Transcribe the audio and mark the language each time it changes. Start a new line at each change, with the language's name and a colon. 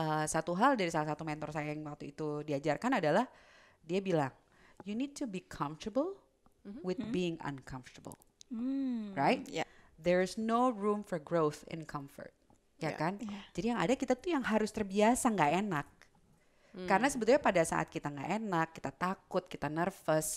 Indonesian: satu hal dari salah satu mentor saya yang waktu itu diajarkan adalah dia bilang,
English: you need to be comfortable with being uncomfortable, right?
Indonesian: Ya.
English: There's no room for growth in comfort,
Indonesian: ya
English: Yeah.
Indonesian: kan? Jadi yang ada kita tuh yang harus terbiasa nggak enak. Karena sebetulnya pada saat kita nggak enak, kita takut, kita nervous,